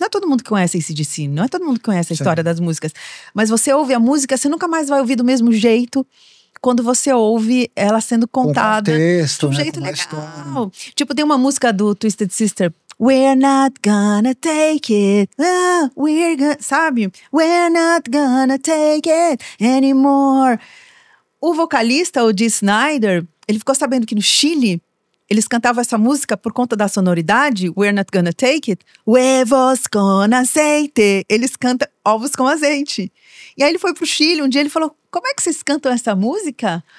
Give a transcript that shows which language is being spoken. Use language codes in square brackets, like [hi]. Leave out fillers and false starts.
[pt] Não é todo mundo que conhece AC/DC, não é todo mundo que conhece a história das músicas. Mas você ouve a música, você nunca mais vai ouvir do mesmo jeito quando você ouve ela sendo contada contexto, de um jeito legal. Tipo, tem uma música do Twisted Sister, [en] We're not gonna take it, [pt] sabe? [en] We're not gonna take it anymore. [pt] O vocalista, o Dee Snider, ele ficou sabendo que no Chile, eles cantavam essa música por conta da sonoridade, [en] We're not gonna take it, [es] huevos con aceite. [pt] Eles cantam ovos com azeite. E aí ele foi pro Chile, um dia ele falou, como é que vocês cantam essa música?